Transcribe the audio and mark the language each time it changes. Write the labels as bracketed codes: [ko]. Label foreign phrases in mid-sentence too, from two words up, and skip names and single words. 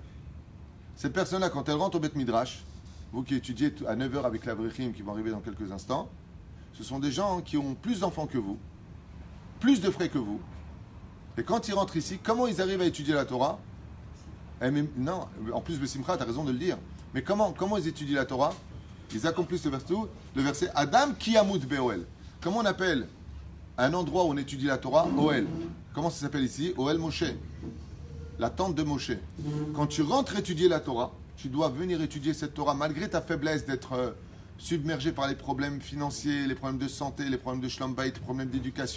[fr] Cette personne-là, quand elle rentre au Beth Midrash, vous qui étudiez à 9h avec la Vrechim qui vont arriver dans quelques instants, ce sont des gens qui ont plus d'enfants que vous, plus de frais que vous. Et quand ils rentrent ici, comment ils arrivent à étudier la Torah? Non, en plus, Bessimcha, tu as raison de le dire. Mais comment ils étudient la Torah? Ils accomplissent le verset [he] אדם כי ימות באהל. [fr] Comment on appelle un endroit où on étudie la Torah? Oel. Comment ça s'appelle ici? Oel Moshe. La tente de Moshe. Quand tu rentres étudier la Torah, tu dois venir étudier cette Torah malgré ta faiblesse d'être submergé par les problèmes financiers, les problèmes de santé, les problèmes de [he] שלום בית, [fr] les problèmes d'éducation.